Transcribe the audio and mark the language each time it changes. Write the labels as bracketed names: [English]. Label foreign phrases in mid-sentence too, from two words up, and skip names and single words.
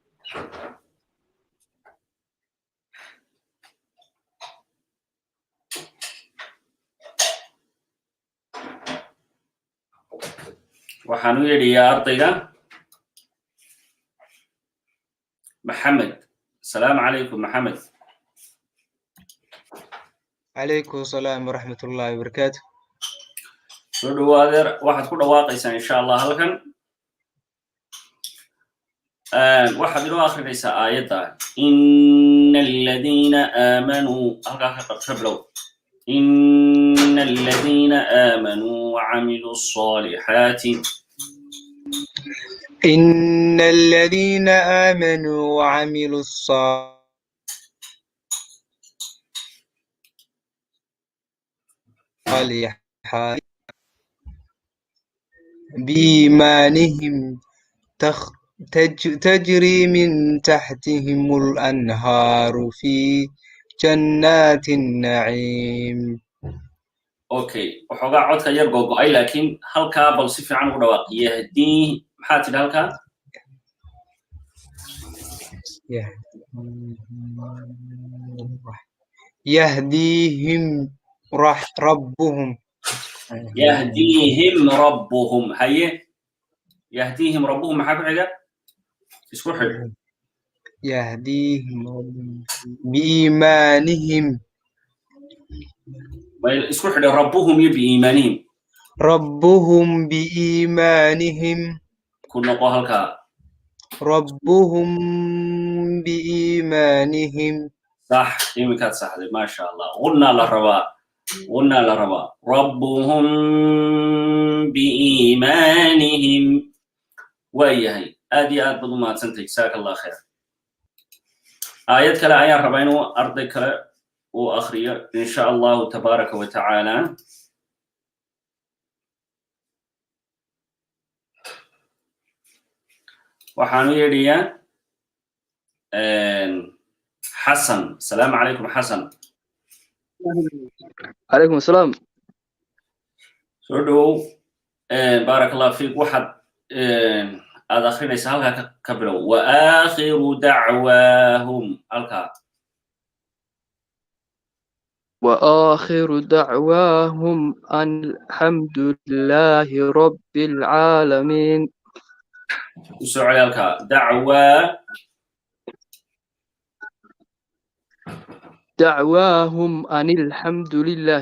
[Somali] waxaan u yeedhayaa ardayga maxamed. [Arabic] السلام عليكم [Somali] maxamed. [Arabic] عليكم السلام ورحمة الله وبركاته. [Somali] soo dhawaadeer waxaad ku dhawaaqaysaa [Arabic] إن شاء الله [Somali] halkan waxaad inoo akhrinaysaa aayadda [Arabic] إن الذين آمنوا [Somali] halkaa ka bilow [Arabic] إن الذين آمنوا وعملوا الصالحات إن الذين آمنوا وعملوا الصالحات بإيمانهم تجري من تحتهم الأنهار في جنات النعيم. [Somali] okay waxoogaa codka yar gogo'ay laakiin halkaa bal si fiican ugu dhawaaq yahdii maxaa tidhi halkaa [Arabic] يهديهم ربهم يهديهم ربهم [Somali] haye [Arabic] يهديهم ربهم [Somali] maxaa ku xiga isku xidh [Arabic] يهديهم بإيمانهم [Somali] isku xidh ربهم iyo بإيمانهم [Arabic] ربهم بإيمانهم [Somali] ku noqo halkaa [Arabic] ربهم بإيمانهم [Somali] صح iminkaad saxday [Arabic] ما شاء الله [Somali] qulnaa la rabaa ربهم بإيمانهم waayahay aad iyo aad baad u mahadsantahay [Arabic] جزاك الله خير [Somali] aayad kale ayaan rabaa inuu arday kale uu akhriyo [Arabic] إن شاء الله تبارك وتعالى [Somali] waxaanu yeedhayaa xasan. [Arabic] السلام عليكم [Somali] xasan. [Arabic] عليكم السلام. [Somali] soo dhowow [Arabic] بارك الله فيك. [Somali] waxaad aad akhrinaysaa halkaa ka bilow [Arabic] وآخر دعواهم [Somali] halkaa [Arabic] وآخر دعواهم أن الحمد لله رب العالمين. [Somali] u soo celi halkaa dacwaa [Arabic] دعواهم أن الحمد لله.